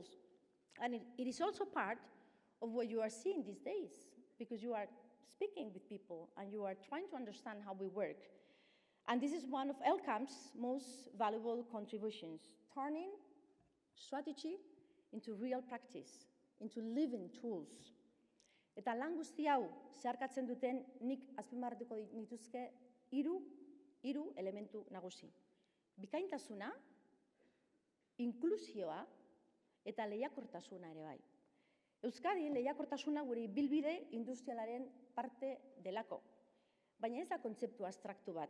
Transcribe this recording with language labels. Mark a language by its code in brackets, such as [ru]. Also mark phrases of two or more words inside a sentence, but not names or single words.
[en] And it is also part of what you are seeing these days, because you are speaking with people and you are trying to understand how we work. And this is one of LCAMP's most valuable contributions, turning strategy into real practice, into living tools. [eu] Eta lan guzti hau zeharkatzen duten nik azpimarratuko nituzke hiru elementu nagusi. Bikaintasuna, inklusioa eta lehiakortasuna ere bai. Euskadin lehiakortasuna gure ibilbide industrialaren parte delako, baina ez da kontzeptu abstraktu bat.